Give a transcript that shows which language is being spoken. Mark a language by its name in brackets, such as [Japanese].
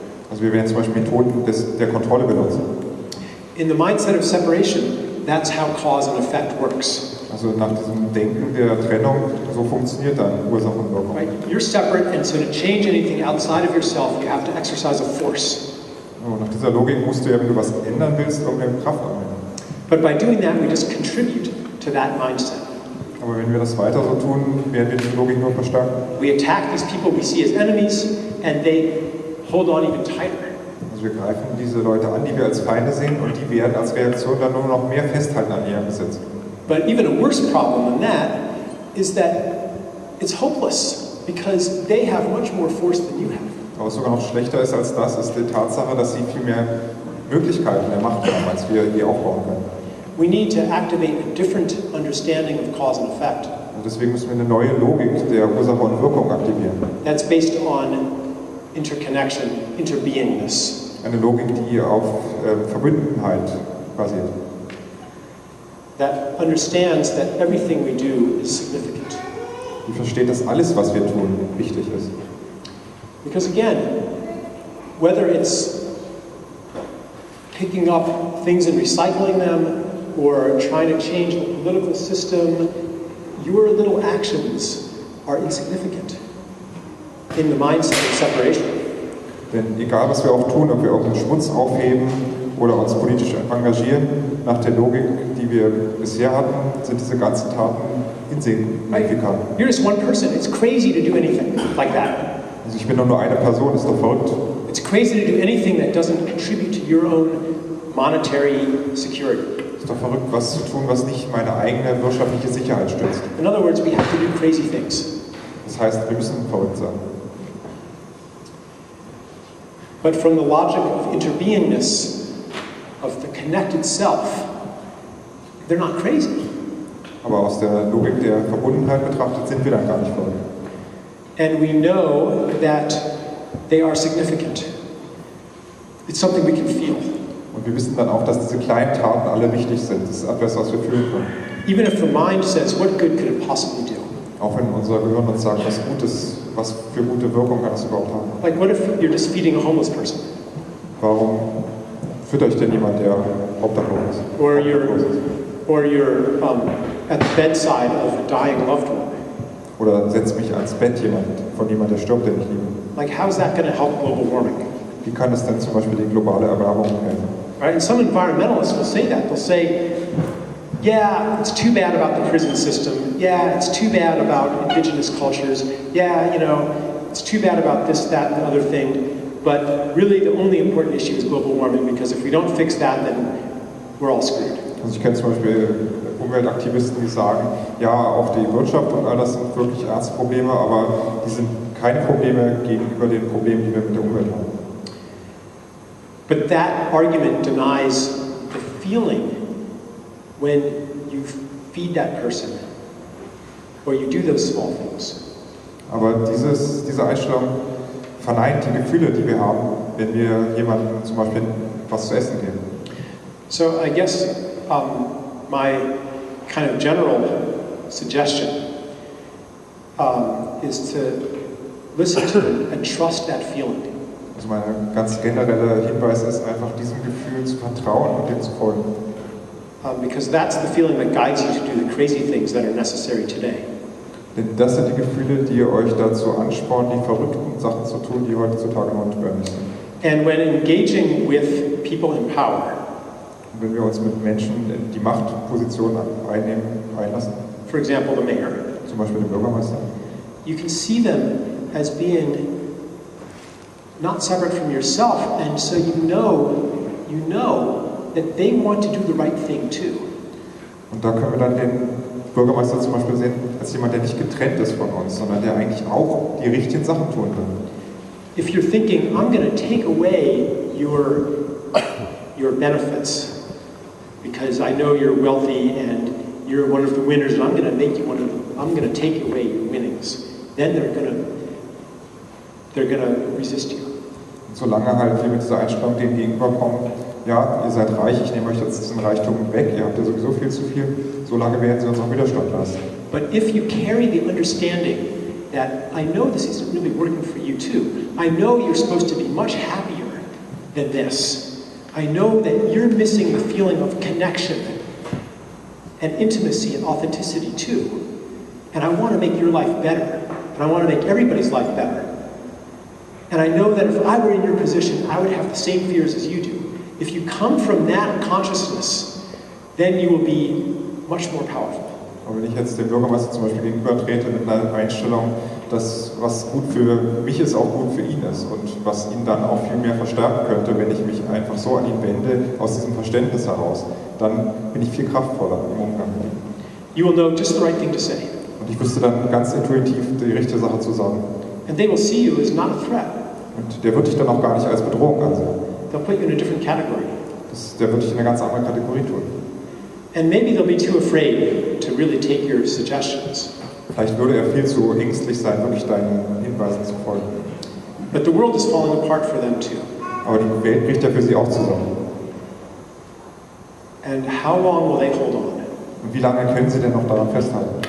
[German] Also wir werden zum Beispiel Methoden der Kontrolle benutzen. [English] In the mindset of separation, that's how cause and effect works. [German] Also nach diesem Denken der Trennung, so funktioniert dann Ursache und Wirkung. [English] Right? You're separate, and so to change anything outside of yourself, you have to exercise a force. [German] Nach dieser Logik musst du ja, wenn du was ändern willst, irgendeine Kraft anwenden. [English] But by doing that, we just contribute to that mindset. [German] Aber wenn wir das weiter so tun, werden wir diese Logik nur verstärken. [English] We attack these people we see as enemies, and they hold on even tighter. [German] Also wir greifen diese Leute an, die wir als Feinde sehen, und die werden als Reaktion dann nur noch mehr festhalten an ihrem Besitz. [English] But even a worse problem than that is that it's hopeless, because they have much more force than you have. [German] Aber was sogar noch schlechter ist als das, ist die Tatsache, dass sie viel mehr Möglichkeiten der Macht haben, als wir je aufbauen können. [English] we need to activate a different understanding of cause and effect. [German] Und deswegen müssen wir eine neue Logik der Ursache und Wirkung aktivieren. [English] That's based on interconnection, interbeingness. [German] Eine Logik, die auf Verbundenheit basiert. [English] That understands that everything we do is significant. [German] Die versteht, dass alles, was wir tun, wichtig ist. [English] Because again, whether it's picking up things and recycling them, or trying to change the political system, your little actions are insignificant in the mindset of separation. [German] Denn egal, was wir auch tun, ob wir irgendeinen Schmutz aufheben oder uns politisch engagieren, nach der Logik, die wir bisher hatten, sind diese ganzen Taten insignifikant. [English] You're just one person. It's crazy to do anything like that. [German] Also ich bin doch nur eine Person, ist doch verrückt. [English] It's crazy to do anything that doesn't contribute to your own monetary security. [German] Ist doch verrückt, was zu tun, was nicht meine eigene wirtschaftliche Sicherheit stützt. [English] In other words, we have to do crazy things. [German] Das heißt, wir müssen verrückt sein. [English] But from the logic of interbeingness, of the connected self, they're not crazy. [German] Aber aus der Logik der Verbundenheit betrachtet sind wir dann gar nicht verrückt. [English] And we know that they are significant. It's something we can feel. [German] Und wir wissen dann auch, dass diese kleinen Taten alle wichtig sind. Das ist etwas, was wir fühlen können. [English] Even if the mind says, what good could it possibly do? [German] Auch wenn unser Gehirn uns sagt, was Gutes, was für gute Wirkung kann das überhaupt haben. [English] Like what if you're just feeding a homeless person? [German] Warum füttert euch denn jemand, der obdachlos ist? [English] Or you're at the bedside of a dying loved one. [German] Oder setzt mich ans Bett von jemand, der stirbt, den ich liebe. [English] Like how is that going to help global warming? [German] Wie kann es denn zum Beispiel die globale Erwärmung helfen? [English] Right? And some environmentalists will say that. They'll say, yeah, it's too bad about the prison system. Yeah, it's too bad about indigenous cultures. Yeah, it's too bad about this, that, and the other thing. But really the only important issue is global warming, because if we don't fix that, then we're all screwed. [German] Also ich kenne zum Beispiel Umweltaktivisten, die sagen, ja, auch die Wirtschaft und all das sind wirklich ernste Probleme, aber die sind keine Probleme gegenüber den Problemen, die wir mit der Umwelt haben. [English] But that argument denies the feeling when you feed that person or you do those small things. [German] Aber diese Einstellung verneint die Gefühle, die wir haben, wenn wir jemandem zum Beispiel was zu essen geben. [English] So I guess my kind of general suggestion is to listen to and trust that feeling. [German] Also mein ganz genereller Hinweis ist einfach, diesem Gefühl zu vertrauen und dem zu folgen. [English] Because that's the feeling that guides you to do the crazy things that are necessary today. [German] Denn das sind die Gefühle, die euch dazu anspornen, die verrückten Sachen zu tun, die heutzutage notwendig sind. [English] And when engaging with people in power, [German] und wenn wir uns mit Menschen in die Machtposition einlassen, [English] for example, the mayor, [German] zum Beispiel den Bürgermeister, [English] you can see them as being not separate from yourself, and so you know that they want to do the right thing too. [German] Und da können wir dann den Bürgermeister zum Beispiel sehen als jemand, der nicht getrennt ist von uns, sondern der eigentlich auch die richtigen Sachen tun will. [English] If you're thinking, I'm going to take away your benefits because I know you're wealthy and you're one of the winners, and I'm going to make you I'm going to take away your winnings, then they're going to resist you. [German] Und solange halt wir mit dieser Einstellung dem gegenüberkommen, ja, ihr seid reich, ich nehme euch jetzt diesen Reichtum weg, ihr habt ja sowieso viel zu viel, solange werden sie uns auch Widerstand leisten. [English] But if you carry the understanding that I know this isn't really working for you too, I know you're supposed to be much happier than this, I know that you're missing the feeling of connection and intimacy and authenticity too, and I want to make your life better, and I want to make everybody's life better. And I know that if I were in your position, I would have the same fears as you do. If you come from that consciousness, then you will be much more powerful. [German] Aber wenn ich jetzt dem Bürgermeister zum Beispiel gegenübertrete mit einer Einstellung, dass was gut für mich ist, auch gut für ihn ist und was ihn dann auch viel mehr verstärken könnte, wenn ich mich einfach so an ihn wende, aus diesem Verständnis heraus, dann bin ich viel kraftvoller im Umgang mit ihm. [English] You will know just the right thing to say. [German] Und ich wüsste dann ganz intuitiv die richtige Sache zu sagen. [English] And they will see you as not a threat. [German] Und der wird dich dann auch gar nicht als Bedrohung ansehen. [English] They'll put you in a different category. [German] Der wird dich in eine ganz andere Kategorie tun. [English] And maybe they'll be too afraid to really take your suggestions. [German] Vielleicht würde er viel zu ängstlich sein, wirklich deinen Hinweisen zu folgen. [English] But the world is falling apart for them too. [German] Aber die Welt bricht ja für sie auch zusammen. [English] And how long will they hold on? [German] Und wie lange können sie denn noch daran festhalten?